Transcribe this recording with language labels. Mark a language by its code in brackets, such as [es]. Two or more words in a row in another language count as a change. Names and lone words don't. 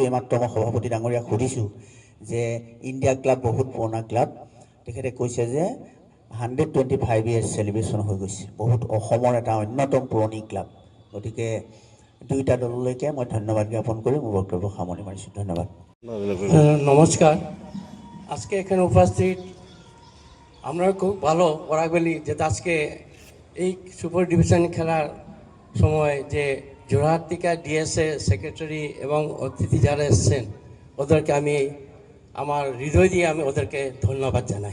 [as] এইমাত্ৰ মই সভাপতি ডাঙৰীয়াক সুধিছোঁ যে ইণ্ডিয়া ক্লাব বহুত পুৰণা ক্লাব, তেখেতে কৈছে যে 125 [en] years celebration [as] হৈ গৈছে, বহুত অসমৰ এটা অন্যতম পুৰণি ক্লাব। গতিকে দুইটা দললৈকে মই ধন্যবাদ জ্ঞাপন কৰি মোৰ বক্তব্য সামৰণি মাৰিছোঁ। ধন্যবাদ। [bn] নমস্কার। আজকে এখানে উপস্থিত আমরা খুব ভালো ওরাগুলি যেটা আজকে এই সুপার ডিভিশন খেলার সময় যে জোরহাট থেকে ডিএসএ সেক্রেটারি এবং অতিথি যারা এসছেন ওদেরকে আমি আমার হৃদয় দিয়ে আমি ওদেরকে ধন্যবাদ জানাই।